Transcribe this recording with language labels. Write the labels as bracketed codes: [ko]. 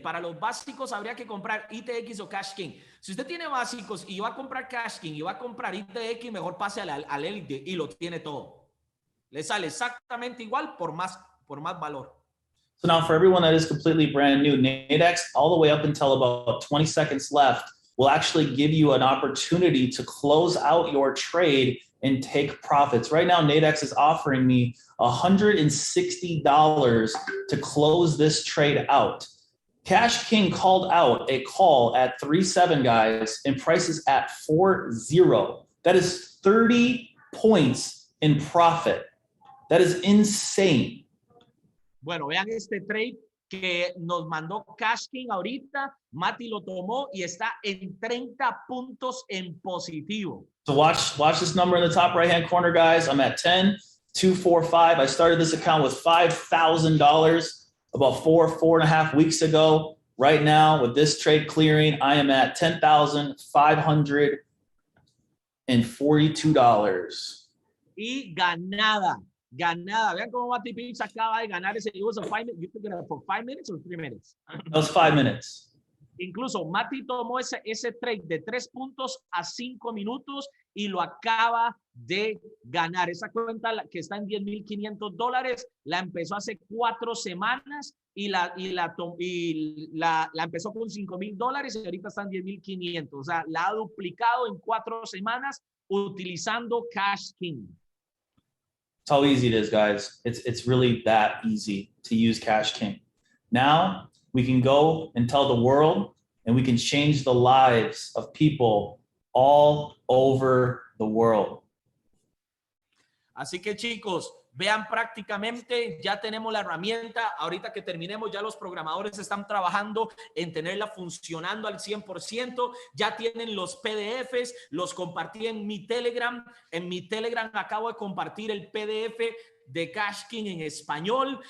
[es] Para los básicos habría que comprar ITX o Cashking. Si usted tiene básicos y va a comprar Cashking y va a comprar ITX, mejor pase al élite y lo tiene todo. Le sale exactamente igual por más valor. [en] So now for everyone that is completely brand new, Nadex all the way up until about 20 seconds left will actually give you an opportunity to close out your trade and take profits. Right now, Nadex is offering me $160 to close this trade out. Cashking called out a call at 3.7, guys, and prices at 4.0. That is 30 points in profit. That is insane. [es] Bueno, vean este trade que nos mandó Cashking ahorita. Mati lo tomó y está en 30 puntos en positivo. [en] So watch this number in the top right-hand corner, guys. I'm at 10,245. I started this account with $5,000 about 4.5 weeks ago. Right now, with this trade clearing, I am at $10,542. [es] Y ganada. Vean cómo Mati Pips acaba de ganar ese. [en] It was a 5 minutes. You took it for 5 minutes or 3 minutes? That was 5 minutes. [es] Incluso Mati tomó ese trade de 3 puntos a 5 minutos y lo acaba de ganar. Esa cuenta que está en $10,500 la empezó hace 4 semanas y la empezó con $5,000 y ahorita están $10,500. O sea, la ha duplicado en 4 semanas utilizando Cashking. [en] That's how easy it is, guys. It's really that easy to use Cashking. Now we can go and tell the world, and we can change the lives of people all over the world. [es] Así que, chicos, vean, prácticamente ya tenemos la herramienta. Ahorita que terminemos, ya los programadores están trabajando en tenerla funcionando al 100%. Ya tienen los PDFs, los compartí en mi Telegram. En mi Telegram acabo de compartir el PDF de Cashking en español.